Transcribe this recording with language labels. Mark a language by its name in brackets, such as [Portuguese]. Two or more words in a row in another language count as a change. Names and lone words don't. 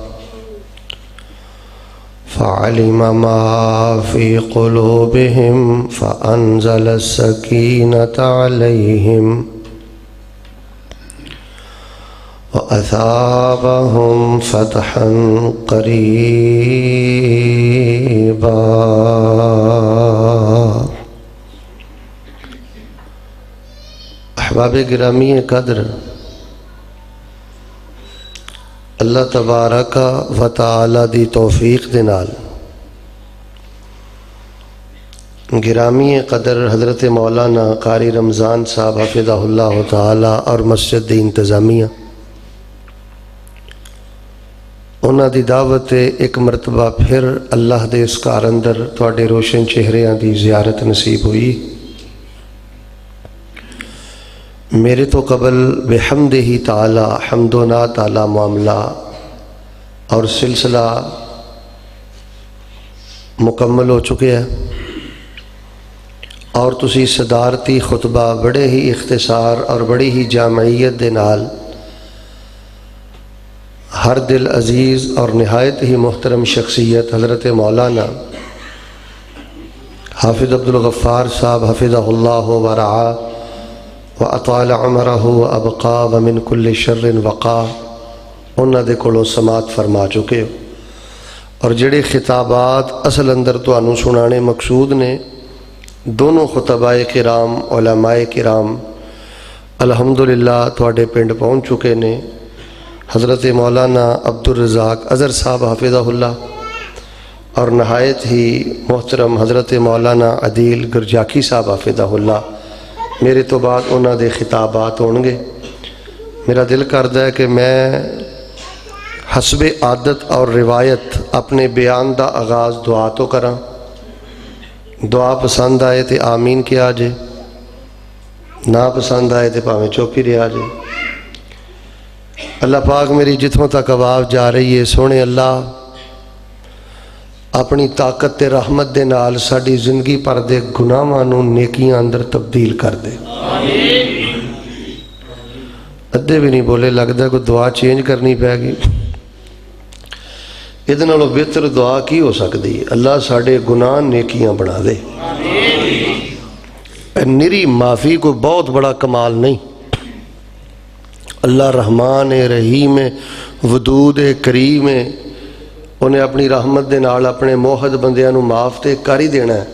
[Arabic] فعلم ما في قلوبهم فأنزل السكينة عليهم وأثابهم فتحا قريبا۔ [Punjabi] احباب گرامی قدر، [Arabic] اللہ تبارک و تعالی [Punjabi] دی توفیق دے نال گرامی قدر حضرت مولانا قاری رمضان صاحب [Arabic] حفظہ اللہ تعالی [Punjabi] اور مسجد دی انتظامیہ انہاں دی دعوت ایک مرتبہ پھر اللہ دے اس کار اندر تواڈے روشن چہریاں دی زیارت نصیب ہوئی۔ میرے تو قبل [Arabic] بحمدہ تعالی [Punjabi] حمد و نعت تعالی معاملہ اور سلسلہ مکمل ہو چکے ہیں، اور تسی صدارتی خطبہ بڑے ہی اختصار اور بڑی ہی جامعیت دے نال ہر دل عزیز اور نہایت ہی محترم شخصیت حضرت مولانا حافظ عبدالغفار صاحب [Arabic] حفظہ اللہ ورعا وَأَطَالَ عُمَرَهُ وَأَبْقَى وَمِن كُلِّ شَرٍ وَقَى [Punjabi] انہاں دے کولوں سماعت فرما چکے ہو، اور جڑے خطابات اصل اندر تو انہوں سنانے مقصود نے دونوں خطباء کرام علماء کرام الحمدللہ تواڈے پنڈ پہنچ چکے نے۔ حضرت مولانا عبدالرزاق اظہر صاحب [Arabic] حفظہ اللہ [Punjabi] اور نہایت ہی محترم حضرت مولانا عدیل گرجاکی صاحب [Arabic] حفظہ اللہ، [Punjabi] میرے تو بعد انہاں دے خطابات ہون گے۔ میرا دل کردا ہے کہ میں حسب عادت اور روایت اپنے بیان دا آغاز دعا تو کراں، دعا پسند آئے تے آمین کیا جے، نا پسند آئے تے پاویں چوپی رہا جے۔ اللہ پاک میری جتھوں تک آواز جا رہی ہے، سونے اللہ اپنی طاقت تے رحمت دے نال ساڈی زندگی پر دے گناہاں نوں نیکیاں اندر تبدیل کر دے۔ ادھے بھی نہیں بولے، لگدا کوئی دعا چینج کرنی پے گی۔ ادھے نالوں بہتر دعا کی ہو سکتی ہے؟ اللہ ساڈے گناہ نیکیاں بنا دے۔ نری معافی کو بہت بڑا کمال نہیں، اللہ رحمان رحیم ودود کریم انہیں اپنی رحمت دے نال اپنے موحد بندیاں نو معاف تے کر ہی دینا ہے۔